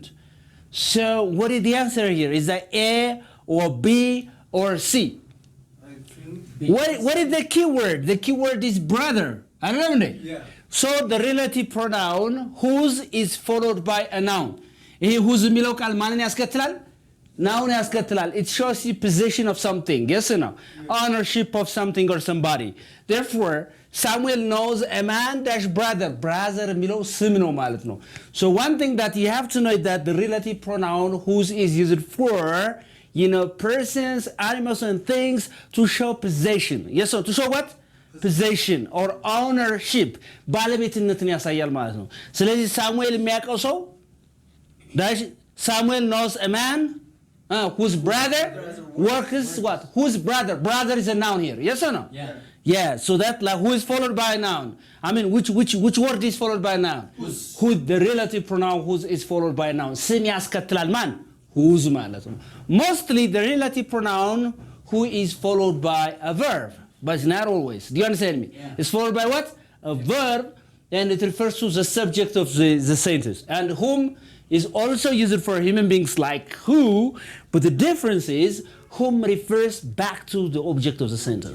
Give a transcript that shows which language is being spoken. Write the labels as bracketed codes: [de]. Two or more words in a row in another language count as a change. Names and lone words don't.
[en] So, what is the answer here? Is that A or B or C? I think B. What is the key word? The key word is brother. I don't know. Yeah. So, the relative pronoun whose is followed by a noun. [am] Whose የሚለው ቃል ማንን ያስከትላል? Noun ያስከትላል. [en] It shows the possession of something. Yes or no? Yeah. Ownership of something or somebody. Therefore, Samuel knows a man dash brother. [am] Brother የሚለው ስም ነው ማለት ነው. [en] So one thing that you have to know is that the relative pronoun whose is used for, persons, animals and things to show possession. Yes or to show what? Possession or ownership. [am] ባለቤትነትን ያሳያል ማለት ነው. ስለዚህ ሳሙኤል የሚያውቀው ሰው [en] Samuel knows a man whose brother works what? Whose brother? Brother is a noun here. Yes or no? Yeah. Yeah. So that like who is followed by a noun? I mean, which word is followed by a noun? Whose. Who the relative pronoun whose is followed by a noun? [am] ስም ያስከትላል ማን? Whose ማለት ነው. [en] Mostly the relative pronoun who is followed by a verb, but it's not always. Do you understand me? Yeah. It's followed by what? A verb, and it refers to the subject of the sentence. And whom is also used for human beings like who, but the difference is whom refers back to the object of the sentence.